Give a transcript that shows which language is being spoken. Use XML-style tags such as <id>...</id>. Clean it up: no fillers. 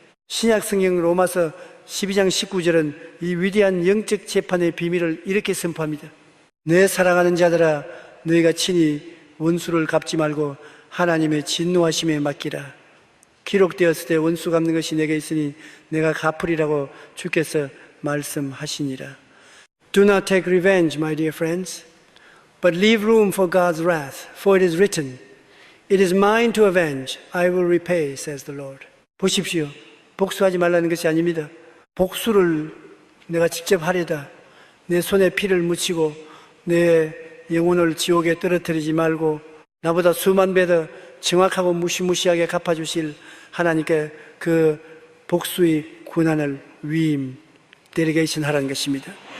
<ko>신약 성경 로마서 12장 19절은 이 위대한 영적 재판의 비밀을 이렇게 선포합니다. 내 사랑하는 자들아, 너희가 친히 원수를 갚지 말고 하나님의 진노하심에 맡기라. 기록되었을 때 원수 갚는 것이 내게 있으니 내가 갚으리라고 주께서 말씀하시니라.</ko> <en>Do not take revenge, my dear friends, but leave room for God's wrath, for it is written, It is mine to avenge, I will repay, says the Lord.</en> <ko>보십시오. 복수하지 말라는 것이 아닙니다. 복수를 내가 직접 하려다 내 손에 피를 묻히고 내 영혼을 지옥에 떨어뜨리지 말고 나보다 수만 배 더 정확하고 무시무시하게 갚아주실 하나님께 그 복수의 권한을 위임, 데리게이션 하라는 것입니다.</ko>